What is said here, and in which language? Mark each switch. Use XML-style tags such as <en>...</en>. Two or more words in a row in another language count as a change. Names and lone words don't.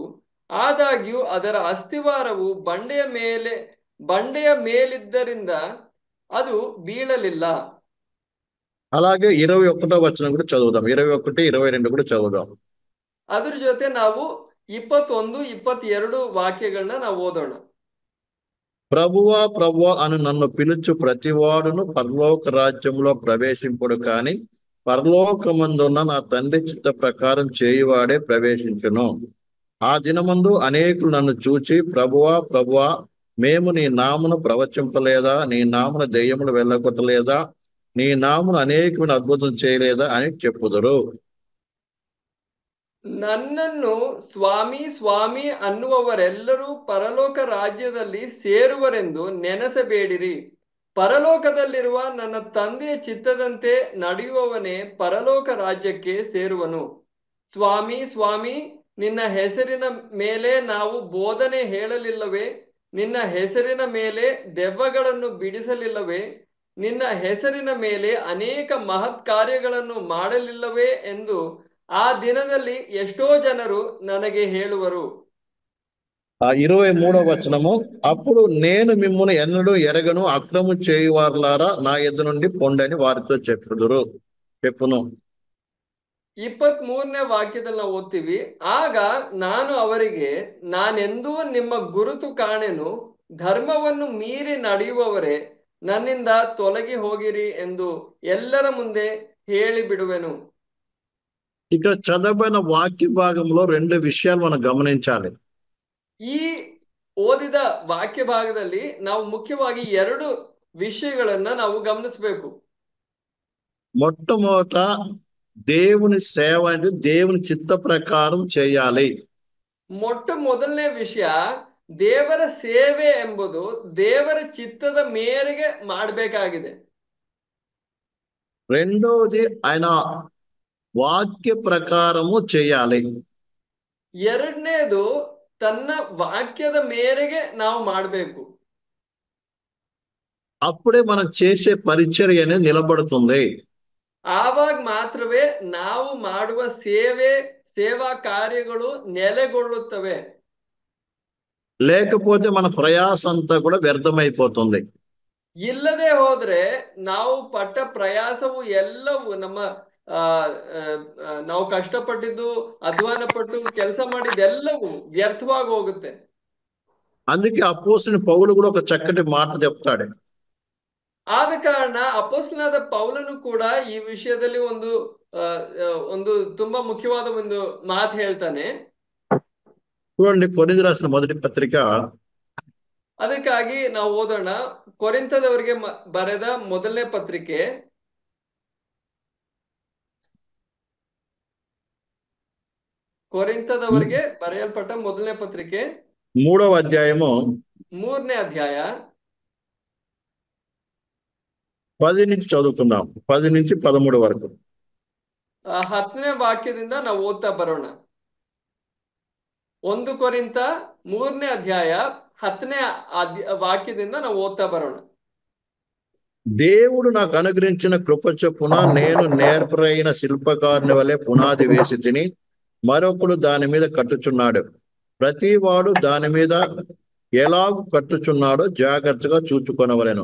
<kn>ಆದಾಗ್ಯೂ ಅದರ ಅಸ್ತಿವಾರವು ಬಂಡೆಯ ಮೇಲಿದ್ದರಿಂದ ಅದು ಬೀಳಲಿಲ್ಲ.</kn> <te>అలాగే 21వ వచనం కూడా చదువుదాం. 21, 22 కూడా చదువుదాం.</te> <kn>ಅದ್ರ ಜೊತೆ ನಾವು 21, 22 ವಾಕ್ಯಗಳನ್ನ ನಾವು ಓದೋಣ.</kn> <te>ప్రభువా ప్రభువా అని నన్ను పిలుచు ప్రతివాడును పరలోక రాజ్యంలో ప్రవేశింపుడు కాని పరలోకమందున్న నా తండ్రి చిత్త ప్రకారం చేయువాడే ప్రవేశించును. ఆ దినమందు అనేకులు నన్ను చూచి, ప్రభువా ప్రభువా, మేము నీ నామమును ప్రవచింపలేదా, నీ నామమున దెయ్యములు వెళ్ళగొట్టలేదా, నీ నామమున అనేకమైన అద్భుతం చేయలేదా అని చెప్పుదురు.</te> <kn>ನನ್ನನ್ನು ಸ್ವಾಮಿ ಸ್ವಾಮಿ ಅನ್ನುವವರೆಲ್ಲರೂ ಪರಲೋಕ ರಾಜ್ಯದಲ್ಲಿ ಸೇರುವರೆಂದು ನೆನೆಸಬೇಡಿರಿ. ಪರಲೋಕದಲ್ಲಿರುವ ನನ್ನ ತಂದೆಯ ಚಿತ್ತದಂತೆ ನಡೆಯುವವನೇ ಪರಲೋಕ ರಾಜ್ಯಕ್ಕೆ ಸೇರುವನು. ಸ್ವಾಮಿ ಸ್ವಾಮಿ, ನಿನ್ನ ಹೆಸರಿನ ಮೇಲೆ ನಾವು ಬೋಧನೆ ಹೇಳಲಿಲ್ಲವೇ? ನಿನ್ನ ಹೆಸರಿನ ಮೇಲೆ ದೆವ್ವಗಳನ್ನು ಬಿಡಿಸಲಿಲ್ಲವೇ? ನಿನ್ನ ಹೆಸರಿನ ಮೇಲೆ ಅನೇಕ ಮಹತ್ ಕಾರ್ಯಗಳನ್ನು ಮಾಡಲಿಲ್ಲವೇ ಎಂದು ಆ ದಿನದಲ್ಲಿ ఎಷ್ಟో ಜನರು ನನಗೆ ಹೇಳುವರು.</kn> <te>23వ వచనము, అప్పుడు నేను మిమ్మును ఎన్నడూ ఎరగను, అక్రము చేయువారులారా నా ఎద్దు నుండి పొండని వారితో చెప్పును.</te> <kn>23ನೇ ವಾಕ್ಯದಲ್ಲಿ ನಾವು ಓದ್ತೀವಿ, ಆಗ ನಾನು ಅವರಿಗೆ, ನಾನೆಂದೂ ನಿಮ್ಮ ಗುರುತು ಕಾಣೆನು, ಧರ್ಮವನ್ನು ಮೀರಿ ನಡೆಯುವವರೇ ನನ್ನಿಂದ ತೊಲಗಿ ಹೋಗಿರಿ ಎಂದು ಎಲ್ಲರ ಮುಂದೆ ಹೇಳಿ ಬಿಡುವೆನು.</kn> <te>ఇక్కడ చదవబడిన వాక్య భాగంలో 2 విషయాలు మనం గమనించాలి.</te> <kn>ಈ ಓದಿದ ವಾಕ್ಯ ಭಾಗದಲ್ಲಿ ನಾವು ಮುಖ್ಯವಾಗಿ 2 ವಿಷಯಗಳನ್ನ ನಾವು ಗಮನಿಸಬೇಕು.</kn> <te>మొట్టమొదట దేవుని సేవ అంటే దేవుని చిత్త ప్రకారం చేయాలి.</te> <kn>ಮೊದಲನೇ ವಿಷಯ, ದೇವರ ಸೇವೆ ಎಂಬುದು ದೇವರ ಚಿತ್ತದ ಮೇರೆಗೆ ಮಾಡಬೇಕಾಗಿದೆ.</kn> <te>రెండోది ఆయన వాక్య ప్రకారము చేయాలి.</te> <kn>ಎರಡನೇದು ತನ್ನ ವಾಕ್ಯದ ಮೇರೆಗೆ ನಾವು ಮಾಡಬೇಕು.</kn> <te>అప్పుడే మనం చేసే పరిచర్య అనేది నిలబడుతుంది.</te> <kn>ಆವಾಗ ಮಾತ್ರವೇ ನಾವು ಮಾಡುವ ಸೇವಾ ಕಾರ್ಯಗಳು ನೆಲೆಗೊಳ್ಳುತ್ತವೆ.</kn> <te>లేకపోతే మన ప్రయాస అంతా కూడా వ్యర్థమైపోతుంది.</te> <kn>ಇಲ್ಲದೆ ಹೋದ್ರೆ ನಾವು ಪಟ್ಟ ಪ್ರಯಾಸವು ಎಲ್ಲವೂ ನಾವು ಕಷ್ಟಪಟ್ಟಿದ್ದು, ಅಧ್ವಾನ ಪಟ್ಟು ಕೆಲಸ ಮಾಡಿದ್ದೆಲ್ಲವೂ ವ್ಯರ್ಥವಾಗಿ ಹೋಗುತ್ತೆ.</kn> <te>అందుకే అపోస్తలుడైన పౌలు కూడా ఒక చక్కటి మాట చెప్తాడు.</te> <kn>ಆದ ಕಾರಣ ಅಪೊಸ್ತಲನಾದ ಪೌಲನು ಕೂಡ ಈ ವಿಷಯದಲ್ಲಿ ಒಂದು ತುಂಬಾ ಮುಖ್ಯವಾದ ಒಂದು ಮಾತು ಹೇಳ್ತಾನೆ.</kn> <te>చూడండి, కొరింథీయులకు రాసిన మొదటి పత్రిక,</te> <kn>ಅದಕ್ಕಾಗಿ ನಾವು ಓದೋಣ. ಕೊರಿಂಥದವರಿಗೆ ಬರೆದ ಮೊದಲನೇ ಪತ್ರಿಕೆ, ಕೊರಿಂಥದವರಿಗೆ ಬರೆಯಲ್ಪಟ್ಟ ಮೊದಲನೇ ಪತ್ರಿಕೆ</kn> <te>3వ అధ్యాయము</te> <kn>3ನೇ ಅಧ್ಯಾಯ</kn> <te>10 నుంచి చదువుకుందాం. 10 నుంచి 13 వరకు.</te> <kn>10ನೇ ವಾಕ್ಯದಿಂದ ನಾವು ಓದ್ತಾ ಬರೋಣ. 1 ಕೊರಿಂಥ 3ನೇ ಅಧ್ಯಾಯ 10ನೇ ವಾಕ್ಯದಿಂದ ನಾವು ಓದ್ತಾ ಬರೋಣ.</kn> <te>దేవుడు నాకు అనుగ్రహించిన కృప చొప్పున నేను నేర్పరైన శిల్పకారుని వలె పునాది వేసి తిని మరొకడు దాని మీద కట్టుచున్నాడు. ప్రతి వాడు దాని మీద ఎలాగు కట్టుచున్నాడో జాగ్రత్తగా చూచుకొనవలెను.</te>